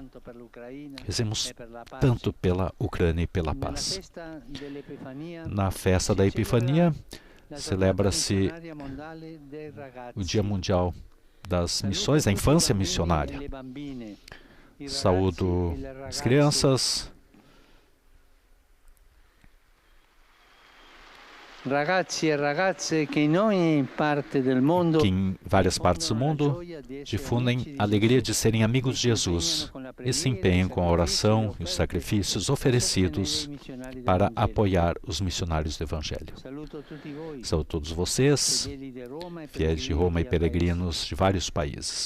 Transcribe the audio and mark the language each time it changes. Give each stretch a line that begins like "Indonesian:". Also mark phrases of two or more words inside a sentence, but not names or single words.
Portuguese: Rezemos tanto pela Ucrânia e pela paz. Na festa da Epifania, celebra-se o Dia Mundial das Missões, a infância missionária. Saúdo as crianças,
Italian: ragazzi e ragazze
Portuguese: que em várias partes do mundo difundem a alegria de serem amigos de Jesus e se empenham com a oração e os sacrifícios oferecidos para apoiar os missionários do Evangelho. Saúdo todos vocês, fiéis de Roma e peregrinos de vários países.